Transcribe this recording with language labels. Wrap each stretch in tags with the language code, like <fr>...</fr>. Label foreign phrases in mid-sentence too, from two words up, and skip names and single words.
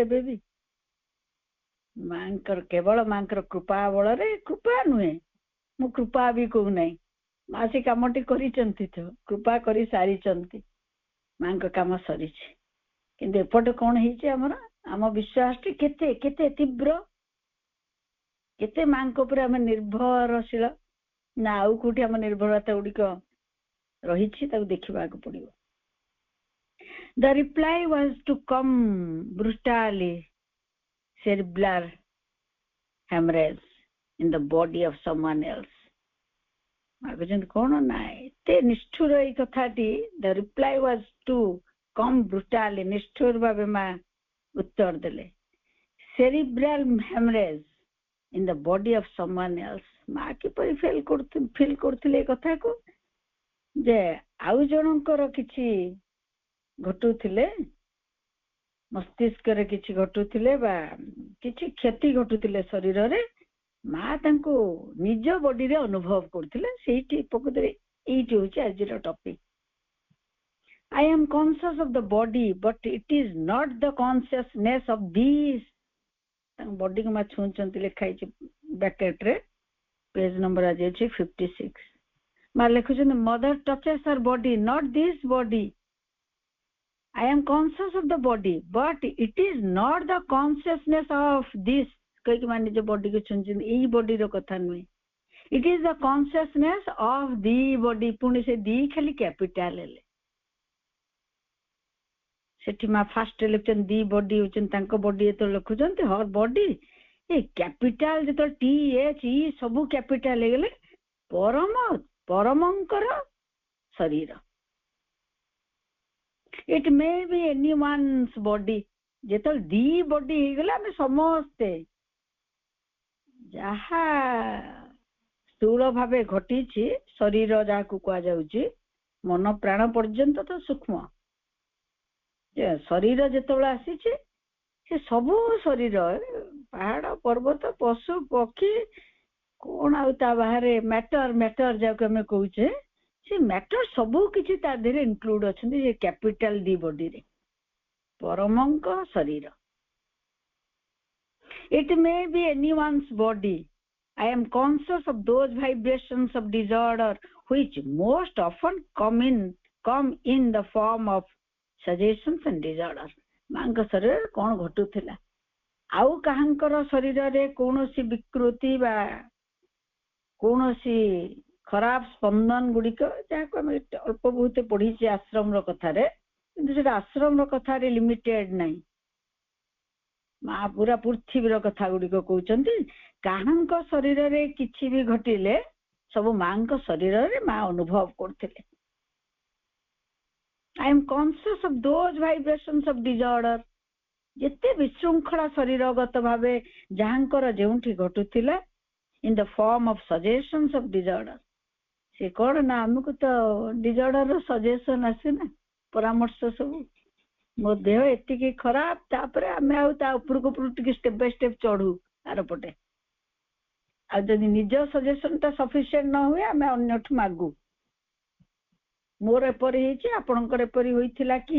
<or>ଏବେ ବି ମାଙ୍କର, କେବଳ ମାଙ୍କର କୃପା ବଳରେ, କୃପା ନୁହେଁ, ମୁଁ କୃପା ବି କହୁନାହିଁ, ମା ସେ କାମଟି କରିଛନ୍ତି, ତ କୃପା କରି ସାରିଛନ୍ତି, ମାଙ୍କ କାମ ସରିଛି। କିନ୍ତୁ ଏପଟେ କଣ ହେଇଛି ଆମର? ଆମ ବିଶ୍ୱାସଟି କେତେ କେତେ ତୀବ୍ର, କେତେ ମାଙ୍କ ଉପରେ ଆମେ ନିର୍ଭରଶୀଳ, ନା ଆଉ କୋଉଠି ଆମ ନିର୍ଭରତା ଗୁଡିକ ରହିଛି, ତାକୁ ଦେଖିବାକୁ ପଡିବ।</or> <en>The reply was to come brutally, cerebral hemorrhage in the body of someone else.</en> <or>ଭାବୁଛନ୍ତି କଣ? ନା ଏତେ ନିଷ୍ଠୁର ଏଇ କଥାଟି।</or> <en>The reply was to come brutally,</en> <or>ନିଷ୍ଠୁର ଭାବେ ମା ଉତ୍ତର ଦେଲେ।</or> <en>cerebral hemorrhage in the body of someone else,</en> <or>ମା କିପରି ଫିଲ୍ କରୁଥିଲେ ଏ କଥାକୁ? ଯେ ଆଉ ଜଣଙ୍କର କିଛି ଘଟୁଥିଲେ, ମସ୍ତିଷ୍କରେ କିଛି ଘଟୁଥିଲେ ବା କିଛି କ୍ଷତି ଘଟୁଥିଲେ ଶରୀରରେ, ମା ତାଙ୍କୁ ନିଜ ବଡିରେ ଅନୁଭବ କରୁଥିଲେ। ସେଇଠି ପ୍ରକୃତରେ ଏଇଠି ହଉଛି ଆଜିର ଟପିକ।</or> <en>I am conscious of the body, but it is not the consciousness of these.</en> <or>ତାଙ୍କ ବଡିକୁ ମା ଛୁଉଁଛନ୍ତି, ଲେଖା ହେଇଛି ବ୍ରାକେଟରେ,</or> <en>page number</en> <or>ଆଜି ଅଛି 56। ମା ଲେଖୁଛନ୍ତି,</or> <en>mother touches her body, not this body. I am conscious of the body, but it is not the consciousness of this.</en> <or>କହିକି ମା ନିଜ ବଡିକୁ ଛୁଇଁଛନ୍ତି, ଏଇ ବଡିର କଥା ନୁହେଁ।</or> <en>It is the consciousness of the body.</en> <or>ପୁଣି ସେ ଦି ଖାଲି କ୍ୟାପିଟାଲ ହେଲେ। ସେଠି ମା ଫାଷ୍ଟ ଲେଖୁଛନ୍ତି</or> <en>the body</en> <or>ହଉଛନ୍ତି ତାଙ୍କ ବଡି, ଯେତେବେଳେ ଲେଖୁଛନ୍ତି</or> <en>her body,</en> <or>ଏ କ୍ୟାପିଟାଲ ଯେତେବେଳେ THE ସବୁ କ୍ୟାପିଟାଲ ହେଇଗଲେ, ପରମଙ୍କର ଶରୀର।</or> <en>It may be anyone's body.</en> <or>ଯେତେବେଳେ</or> <en>the body</en> <or>ହେଇଗଲା, ଆମେ ସମସ୍ତେ ଯାହା ସ୍ଥୂଳ ଭାବେ ଘଟିଛି ଶରୀର, ଯାହାକୁ କୁହାଯାଉଛି ମନ ପ୍ରାଣ ପର୍ଯ୍ୟନ୍ତ ତ ସୂକ୍ଷ୍ମ ଶରୀର ଯେତେବେଳେ ଆସିଛି, ସେ ସବୁ ଶରୀର, ପାହାଡ ପର୍ବତ ପଶୁ ପକ୍ଷୀ କଣ ଆଉ ତା ବାହାରେ ମ୍ୟାଟର ଯାହାକୁ ଆମେ କହୁଛେ, ସେ ମ୍ୟାଟର ସବୁ କିଛି ତା ଦେହରେ ଇନକ୍ଲୁଡ ଅଛନ୍ତି, ସେ କ୍ୟାପିଟାଲ</or> <en>the bodyରେ,</en> <or>ପରମଙ୍କ ଶରୀର।</or> <en>It may be anyone's body. I am conscious of those vibrations of disorder which most often come in the form of suggestions and disorders.</en> <or>ମାଙ୍କ ଶରୀରରେ କଣ ଘଟୁଥିଲା? ଆଉ କାହାଙ୍କର ଶରୀରରେ କୌଣସି ବିକୃତି ବା କୌଣସି ଖରାପ ସ୍ପନ୍ଦନ ଗୁଡିକ, ଯାହାକୁ ଆମେ ଅଳ୍ପ ବହୁତ ପଢିଛେ ଆଶ୍ରମର କଥାରେ, କିନ୍ତୁ ସେଟା ଆଶ୍ରମର କଥାରେ ଲିମିଟେଡ ନାହିଁ। ମା ପୁରା ପୃଥିବୀର କଥା ଗୁଡିକ କହୁଛନ୍ତି। କାହାଙ୍କ ଶରୀରରେ କିଛି ବି ଘଟିଲେ ସବୁ ମାଙ୍କ ଶରୀରରେ ମା ଅନୁଭବ କରୁଥିଲେ।</or> <en>I am conscious of those vibrations of disorder.</en> <or>ଯେତେ ବିଶୃଙ୍ଖଳା ଶରୀରଗତ ଭାବେ ଯାହାଙ୍କର ଯେଉଁଠି ଘଟୁଥିଲା,</or> <en>in the form of suggestions of disorder.</en> <or>ସେ କଣ ନା, ଆମକୁ ତ</or> <en>disorder suggestion</en> <or>ଆସେ ନା, ପରାମର୍ଶ ସବୁ, ମୋ ଦେହ ଏତିକି ଖରାପ, ତାପରେ ଆମେ ଆଉ ତା ଉପରକୁ ଟିକେ</or> <en>step by step</en> <or>ଚଢୁ ଆରପଟେ। ଆଉ ଯଦି ନିଜ ସଜେସନ ଟା ସଫିସିଏଣ୍ଟ ନ ହୁଏ, ଆମେ ଅନ୍ୟଠୁ ମାଗୁ, ମୋର ଏପରି ହେଇଛି, ଆପଣଙ୍କର ଏପରି ହୋଇଥିଲା କି?</or>